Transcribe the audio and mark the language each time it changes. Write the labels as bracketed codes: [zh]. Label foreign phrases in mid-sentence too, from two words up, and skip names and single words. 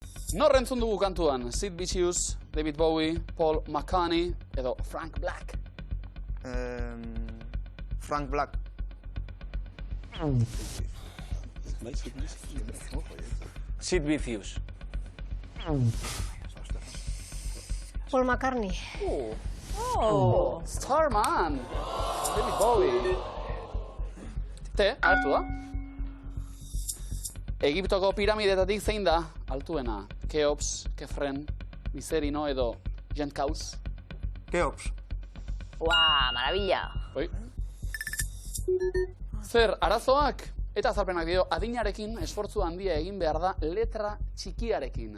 [eu] Nor entzun dugu kantuan? Sid Vicious, David Bowie, Paul McCartney edo Frank Black. Frank Black. Sid Vicious. Paul McCartney. Oh. Starman. David Bowie. Agertu da? Egiptoko piramidetatik zein da altuena? Keops, Kefren, Miserino edo Jentkaus? Keops. [es] Ua, maravilla. Oi. [eu] Zer, arazoak eta azalpenak dio adinarekin esfortzu handia egin behar da letra txikiarekin.